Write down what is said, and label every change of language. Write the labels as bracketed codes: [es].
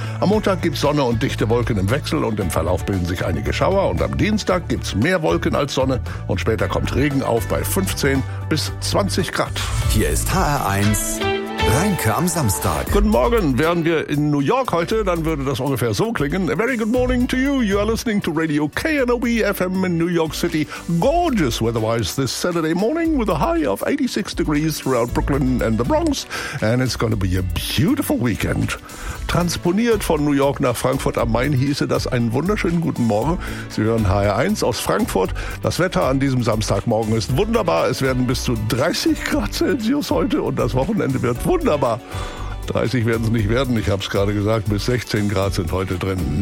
[de] Am Montag gibt es Sonne und dichte Wolken im Wechsel und im Verlauf bilden sich einige Schauer. Und am Dienstag gibt es mehr Wolken als Sonne und später kommt Regen auf bei 15 bis 20 Grad. Hier ist HR1. Reinke am Samstag. Guten Morgen. Wären wir in New York heute, dann würde das ungefähr so klingen. [en] A very good morning to you. You are listening to Radio KNOB FM in New York City. Gorgeous weather-wise this Saturday morning with a high of 86 degrees throughout Brooklyn and the Bronx. And it's going to be a beautiful weekend. [de] Transponiert von New York nach Frankfurt am Main hieße das einen wunderschönen guten Morgen. Sie hören HR1 aus Frankfurt. Das Wetter an diesem Samstagmorgen ist wunderbar. Es werden bis zu 30 Grad Celsius heute und das Wochenende wird wunderbar. 30 werden es nicht werden, ich habe es gerade gesagt, bis 16 Grad sind heute drin.